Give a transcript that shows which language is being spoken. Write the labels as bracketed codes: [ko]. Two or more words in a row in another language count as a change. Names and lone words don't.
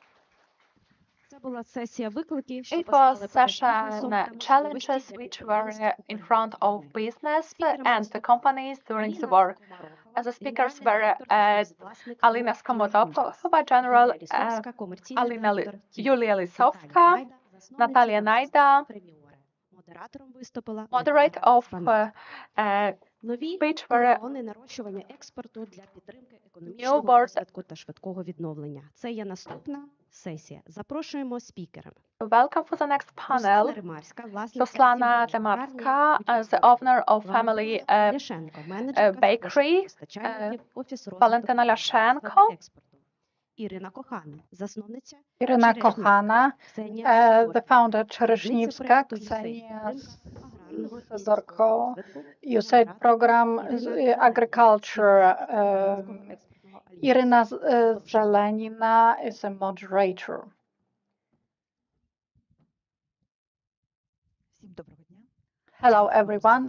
[en] It was session challenges which were in front of business and the companies during the war. As the speakers were Alina Skomotopova, General Yulia Lisovska, Natalia Naida, Moderator of speech were [uk] нарощування експорту для підтримки [en] New [uk] економічного [en] board. [uk] розвитку та швидкого відновлення. Це є наступна сесія. Запрошуємо спікерами. [en] Welcome for the next panel. [uk] Руслана Римарська, власниця [en] Ruslana Temarska, the owner of family [uk] Ляшенко, менеджерка [en] bakery, [uk] постачальників, офіс [en] Valentina [uk] розвитку [en] Lashenko, [uk] експорту. Ірина Кохана, засновниця [en] Irina [uk] Черешнівська, [en] Kochana, [uk] Ксенія [en] the founder Черешнівська, Ksenia Sidorko, USAID program agriculture. Irina Zelenina is a moderator. Hello, everyone.